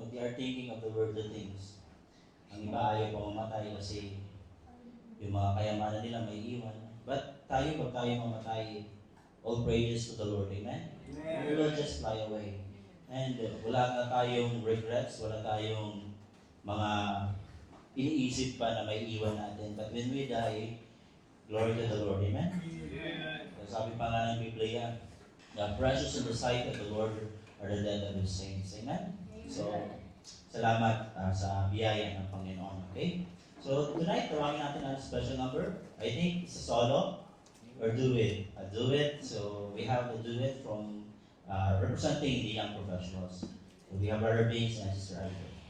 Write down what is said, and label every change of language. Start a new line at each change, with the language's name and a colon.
English: They are thinking of the worldly things.
Filipino: Ang iba ayaw pa mamatay kasi yung mga kayamanan nila may iwan.
English: But
Filipino: pag tayo mamatay,
English: all praises to the Lord. Amen? We will just fly away.
Filipino: And wala na tayong regrets, wala tayong mga iniisip pa na may iwan natin.
English: But when we die, glory to the Lord. Amen?
Filipino: Sabi pa nga ng Biblia,
English: the precious in the sight of the Lord are the dead of His saints. Amen?
Filipino: So, salamat sa biyaya ng Panginoon. Okay? So, tonight, tawagin natin ang special number.
English: I think it's a solo or duet. A duet. So, we have a duet from representing the young professionals. So, we have Brother Vince and Sister Alfred.